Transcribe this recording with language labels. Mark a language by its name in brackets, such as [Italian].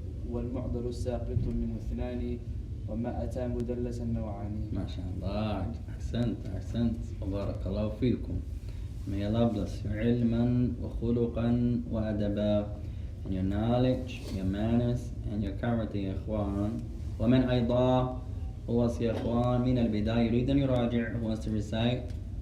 [Arabic] والمعضل الساقط منه اثنان وما أتى مدلسا نوعان. ما شاء الله، أحسنت وبارك الله فيكم. [English] May Allah bless you [Arabic] علما وخلقا وأدبا, [English] and your knowledge, your manners, and your character [Arabic] يا إخوان. ومن أيضا هو يا إخوان من البداية يريد أن يراجع, [English] who wants to recite?